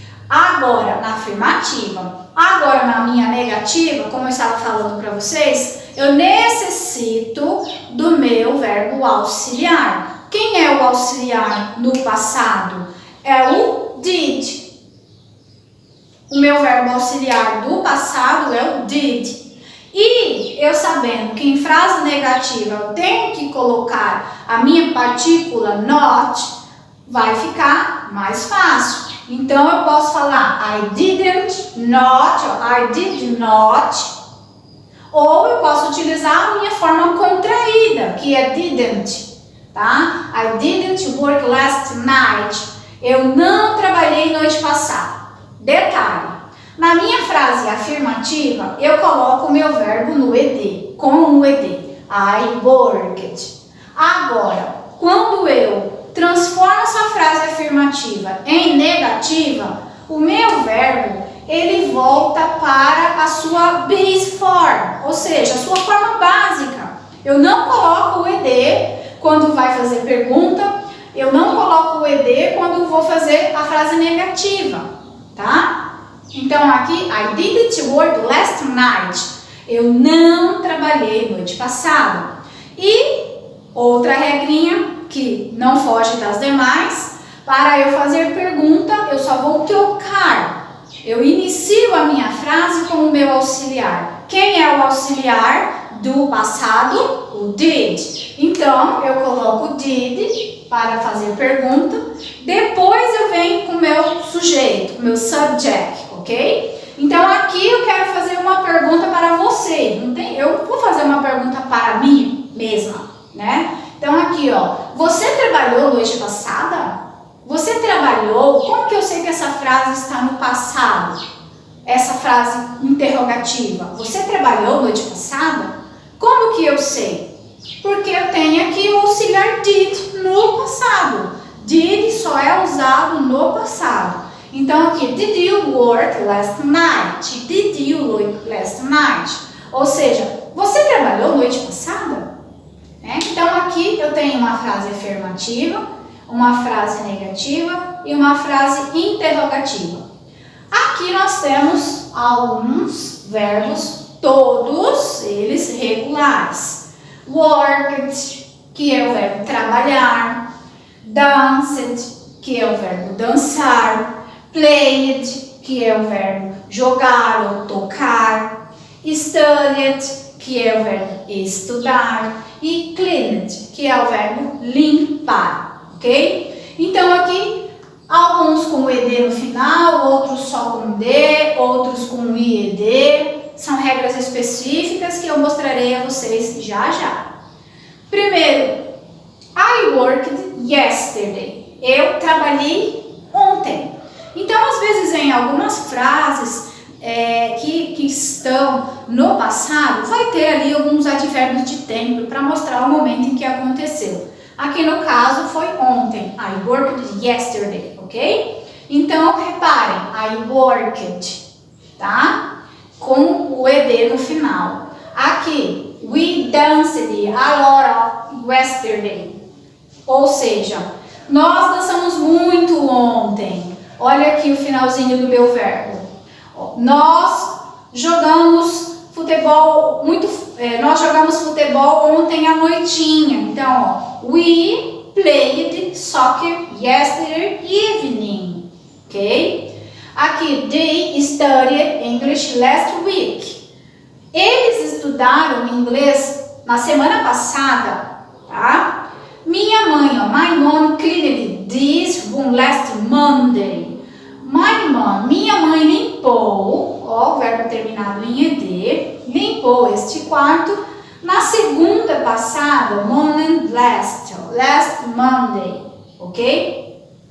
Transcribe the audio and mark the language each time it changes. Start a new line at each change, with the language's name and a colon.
Portuguese: Agora, na afirmativa. Agora, na minha negativa, como eu estava falando para vocês, eu necessito do meu verbo auxiliar. Quem é o auxiliar no passado? É o did. o meu verbo auxiliar do passado é o did. E eu sabendo que em frase negativa eu tenho que colocar a minha partícula not, vai ficar mais fácil. Então eu posso falar
English: I didn't not, I did not.
Portuguese: Ou eu posso utilizar a minha forma contraída, que é didn't, tá?
English: I didn't work last night.
Portuguese: Eu não trabalhei noite passada. Detalhe. Na minha frase afirmativa, eu coloco o meu verbo no ed, com o ed.
English: I worked.
Portuguese: Agora, quando eu transformo essa frase afirmativa em negativa, o meu verbo, ele volta para a sua base form, ou seja, a sua forma básica. Eu não coloco o ed quando vai fazer pergunta, eu não coloco o ed quando vou fazer a frase negativa, tá? Então aqui,
English: I didn't work last night.
Portuguese: Eu não trabalhei noite passada. E outra regrinha que não foge das demais, para eu fazer pergunta, eu só vou trocar. Eu inicio a minha frase com o meu auxiliar. Quem é o auxiliar do passado? O did. Então, eu coloco did para fazer pergunta. Depois eu venho com o meu sujeito, o meu subject, ok? Então, aqui eu quero fazer uma pergunta para você. Eu vou fazer uma pergunta para mim mesma, né? Então, aqui, ó. Você trabalhou noite passada? Você trabalhou? Como que eu sei que essa frase está no passado? Essa frase interrogativa. Você trabalhou noite passada? Como que eu sei? Porque eu tenho aqui o auxiliar did no passado. Did só é usado no passado. Então, aqui,
English: did you work last night? Did you work last night?
Portuguese: Ou seja, você trabalhou noite passada? Então, aqui eu tenho uma frase afirmativa, uma frase negativa e uma frase interrogativa. Aqui nós temos alguns verbos, todos eles regulares. Worked, que é o verbo trabalhar. Danced, que é o verbo dançar. Played, que é o verbo jogar ou tocar. Studied, que é o verbo estudar. E cleaned, que é o verbo limpar, ok? Então aqui, alguns com ed no final, outros só com d, outros com ied. São regras específicas que eu mostrarei a vocês já já.
English: Primeiro, I worked yesterday.
Portuguese: Eu trabalhei ontem. Então, às vezes, em algumas frases que estão no passado, vai ter ali alguns advérbios de tempo para mostrar o momento em que aconteceu. Aqui no caso foi ontem.
English: I worked yesterday,
Portuguese: ok? Então, reparem,
English: I worked,
Portuguese: tá? Com o ed no final.
English: Aqui, we danced a lot yesterday.
Portuguese: Ou seja, nós dançamos muito ontem. Olha aqui o finalzinho do meu verbo. Nós jogamos futebol nós jogamos futebol ontem à noitinha.
English: Então, we played soccer yesterday evening. Ok? Aqui, they studied English last week.
Portuguese: Eles estudaram inglês na semana passada, tá? Minha mãe,
English: my mom cleaned this room last Monday. My mom,
Portuguese: minha mãe limpou, ó, o verbo terminado em ed, limpou este quarto na segunda passada,
English: last Monday,
Portuguese: ok?